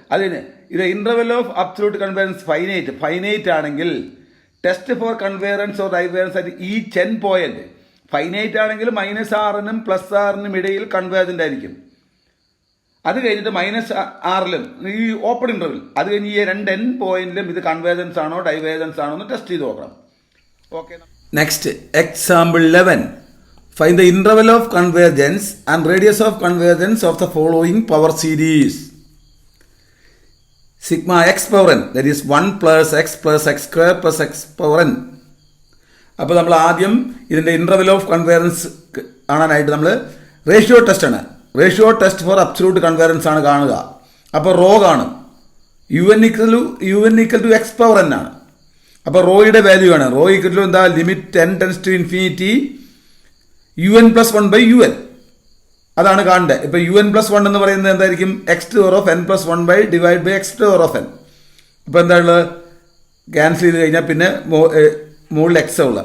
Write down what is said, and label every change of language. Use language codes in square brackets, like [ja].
[ml] അത് കഴിഞ്ഞ് ഇത് [en] Interval of absolute convergence finite ആണെങ്കിൽ test for കൺവേറൻസ് or ഡൈവേറൻസ് at each n point. [ml] Finite ആണെങ്കിൽ -r നും +r ഇടയിൽ കൺവേർജന്റ് ആയിരിക്കും. അത് കഴിഞ്ഞിട്ട് -r ഈ ഓപ്പൺ ഇന്റർവെൽ, അത് കഴിഞ്ഞ് ഈ 2 n പോയിന്റിലും ഇത് കൺവേർജൻസ് ആണോ ഡൈവേർജൻസ് ആണോ എന്ന് ടെസ്റ്റ് ചെയ്ത് നോക്കണം. [en] Okay, next example 11. Find the interval of convergence and radius of convergence of the following power series. Sigma x power n, that is 1 plus x square plus x power n. [ml] അപ്പോൾ നമ്മൾ ആദ്യം ഇതിൻ്റെ interval of കൺവേറൻസ് കാണാനായിട്ട് നമ്മൾ ratio test ആണ്. Ratio test for absolute കൺവേറൻസ് ആണ് കാണുക. അപ്പോൾ റോ കാണും. [en] un = x power n ആണ്. [ml] അപ്പോൾ റോയുടെ വാല്യൂ ആണ്. [en] Rho equal to എന്താ, limit n tends to infinity un + 1/un. [ml] അതാണ് കാണേണ്ടത്. ഇപ്പൊ un + 1 എന്ന് പറയുന്നത് എന്തായിരിക്കും, x⁴n+1/n. അപ്പൊ എന്താണ് ക്യാൻസൽ ചെയ്ത് കഴിഞ്ഞാൽ പിന്നെ മുകളിൽ x ഉള്ള.